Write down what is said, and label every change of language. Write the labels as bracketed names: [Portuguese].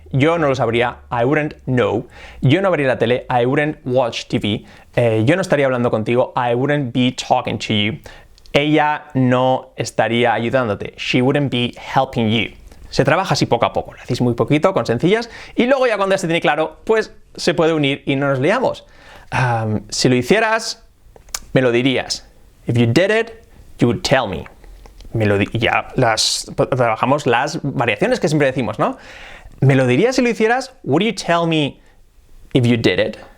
[Spanish] Yo no lo sabría, [English] I wouldn't know. [Spanish] Yo no vería la tele, [English] I wouldn't watch TV. [Spanish] Yo no estaría hablando contigo, [English] I wouldn't be talking to you. [Spanish] Ella no estaría ayudándote, [English] she wouldn't be helping you. [Spanish] Se trabaja así poco a poco, lo hacéis muy poquito, con sencillas, y luego ya cuando ya se tiene claro, pues se puede unir y no nos liamos. Si lo hicieras, me lo dirías. [English] If you did it, you would tell me. [Spanish] Ya trabajamos las variaciones que siempre decimos, ¿no? ¿Me lo dirías si lo hicieras? [English] Would you tell me if you did it?